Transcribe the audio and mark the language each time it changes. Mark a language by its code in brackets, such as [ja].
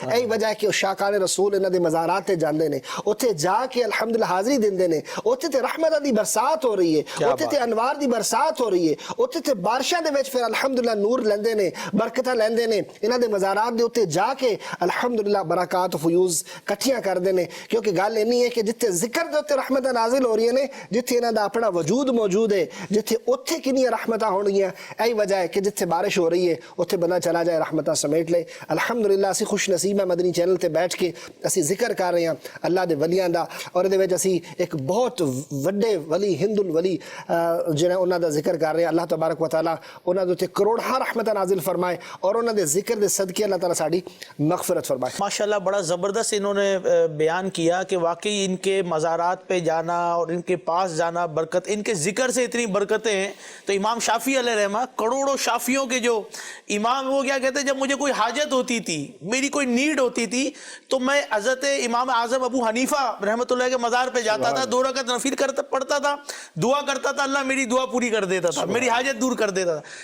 [pa] یہی وجہ ہے کہ شاکان رسول انہاں دے مزارات تے جاندے نے, اوتھے جا کے الحمدللہ حاضری دیندے نے, اوتھے تے رحمت دی برسات ہو رہی ہے, اوتھے تے انوار دی برسات ہو رہی ہے, اوتھے تے بارشاں دے وچ پھر الحمدللہ نور لیندے نے, برکتاں لیندے نے. انہاں دے مزارات دے اوتے جا کے الحمدللہ برکات و فیوز کٹھیاں کردے نے, کیونکہ گل اینی ہے کہ جتھے ذکر دے اوتے رحمتاں نازل ہو رہی ہیں, جتھے انہاں دا اپنا وجود موجود ہے, جتھے اوتھے کنی رحمتاں ہونگیاں. یہی وجہ ہے کہ جتھے بارش ہو رہی ہے اوتھے بندہ چلا جائے رحمتاں سمیٹ لے. الحمدللہ اسی خوش نصیب ہے مدنی چینل تے بیٹھ کے اسی ذکر کر رہے ہیں اللہ دے ولیاں دا, اور دے وچ اسی ایک بہت وڈے ولی ہند الولی جنہاں انہاں دا ذکر کر رہے ہیں. اللہ تبارک و تعالی انہاں دے تے کروڑاں رحمتاں نازل فرمائے اور انہاں دے ذکر دے صدقے اللہ تعالی ساڈی مغفرت فرمائے. [ur] ماشاءاللہ بڑا زبردست انہوں نے بیان کیا کہ واقعی ان کے مزارات پہ جانا اور ان کے پاس جانا برکت, ان کے ذکر سے اتنی برکتیں ہیں. تو امام شافعی علیہ رحمہ کروڑوں شافعیوں کے جو امام, وہ کیا کہتے ہیں, جب مجھے کوئی حاجت ہوتی تھی, میری کوئی نیڈ ہوتی تھی, تو میں حضرت امام اعظم ابو حنیفہ رحمۃ اللہ کے مزار پہ جاتا تھا, 2 رکعت نفل پڑھتا تھا, دعا کرتا تھا, اللہ میری دعا پوری کر دیتا تھا, میری حاجت دور کر دیتا تھا.